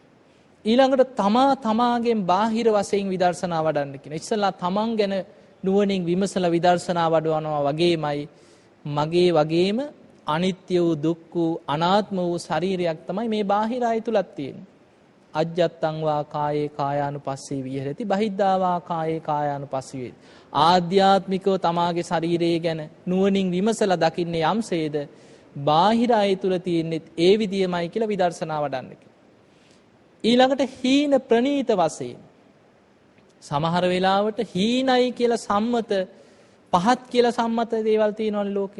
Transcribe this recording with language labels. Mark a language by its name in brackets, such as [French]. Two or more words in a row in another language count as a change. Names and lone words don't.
[Sinhala] ඊළඟට තමාගෙන් බාහිර වශයෙන් විදර්ශනා වඩන්න කියනවා. ඉස්සලා තමන් ගැන නුවණින් විමසලා විදර්ශනා වඩවනවා වගේමයි මගේ වගේම අනිත්‍ය වූ දුක් වූ අනාත්ම වූ ශරීරයක් තමයි මේ බාහිර අය තුලත් තියෙන්නේ. [Pali] අජ්ජත්තං වා කායේ කායානුපස්සී විහෙරති බහිද්ධා වා කායේ කායානුපස්සී වේති. [Sinhala] ආධ්‍යාත්මිකව තමාගේ ශරීරය ගැන නුවණින් විමසලා දකින්නේ යම්සේද බාහිර අය තුල තියෙන්නේ ඒ විදියමයි කියලා විදර්ශනා වඩන්න කියලා. ඊළඟට හීන ප්‍රනීත වශයෙන් සමහර වෙලාවට හීනයි කියලා සම්මත පහත් කියලා සම්මත දේවල් තියෙනවනේ ලෝකේ.